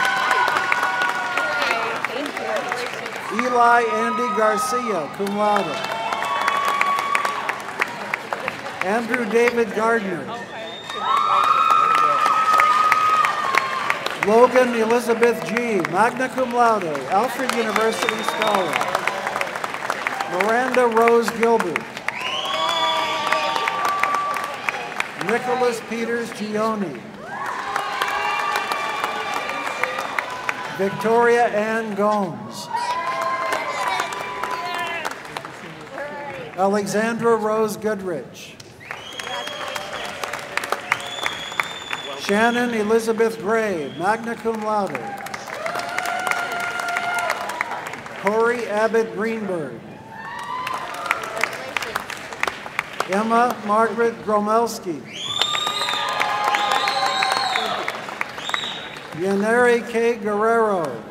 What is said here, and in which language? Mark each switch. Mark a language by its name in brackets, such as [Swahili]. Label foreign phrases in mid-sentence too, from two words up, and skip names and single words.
[English] Eli Andy Garcia, [Latin] cum laude. [English] Andrew David Gardner. Logan Elizabeth G., [Latin] magna cum laude, [English] Alfred University Scholar. Miranda Rose Gilbert. Nicholas Peters Gioni. Victoria Ann Gomes. Alexandra Rose Goodrich. Shannon Elizabeth Gray, [Latin] magna cum laude. [English] Corey Abbott Greenberg. Emma Margaret Gromelski. Yaneri K. Guerrero.